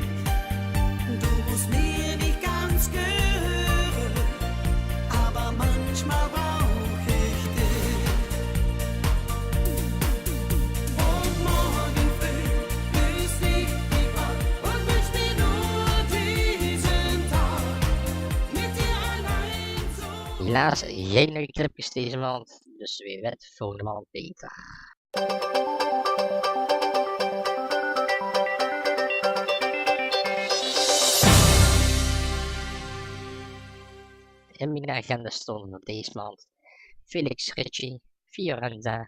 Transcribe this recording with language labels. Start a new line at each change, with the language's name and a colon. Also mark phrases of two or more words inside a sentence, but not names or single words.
German: Du musst mir nicht ganz gehören, aber manchmal brauch ich dich. Und morgen früh küss ich dich an und wünsch dir nur diesen Tag mit dir allein so.
Dutch: Helaas geen leuke clipjes deze maand, dus weer wet volgende maand beter. In mijn agenda stonden voor deze maand Felix Ritchie, Fiorenza,